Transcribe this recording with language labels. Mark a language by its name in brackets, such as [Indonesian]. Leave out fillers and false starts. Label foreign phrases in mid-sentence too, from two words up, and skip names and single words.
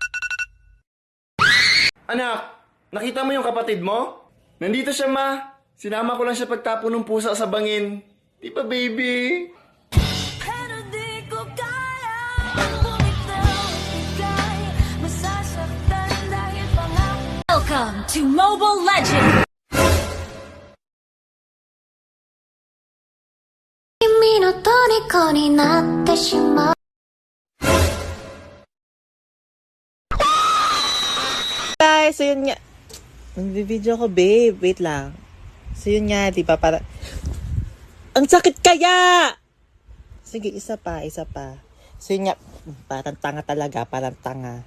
[Filipino] Anak, nakita mo yung kapatid mo? Nandito siya, ma. Sinama ko lang siya pagtapo ng pusa sa bangin. Di ba, baby? Pero di ko kaya bumitaw, ika'y masasaktan dahil pangako. [English] Welcome to Mobile Legends! [Japanese] 君の虜になってしまう [Filipino] Guys, so yun nga. Nag-video ko, babe. Wait lang. So yun nga, di ba? Para... Ang sakit kaya! Sige, isa pa. So yun nga, parang tanga talaga, parang tanga.